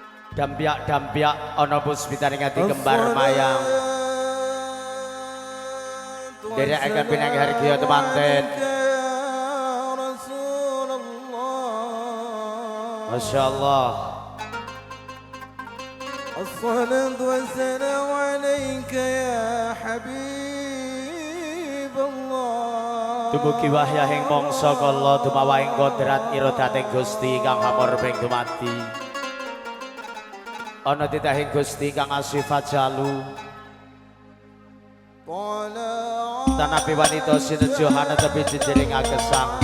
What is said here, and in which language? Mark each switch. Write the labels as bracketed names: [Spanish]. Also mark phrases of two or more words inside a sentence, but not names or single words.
[Javanese] Dampiak-dampiak ana puspitaning ati kembar mayang. Derekaken pinanggi hargya temanten. Masyaallah. [Arabic] Assalatu wassalamu alayka ya habib Allah. [Javanese] Dumugi wahyahing mangsa kala dumawahing kodrat iradateng Gusti kang hamur ping dumati. Ana titahing Gusti kang asifat jalu. Tanapi wanita sinejo hana tepi jejering agesang.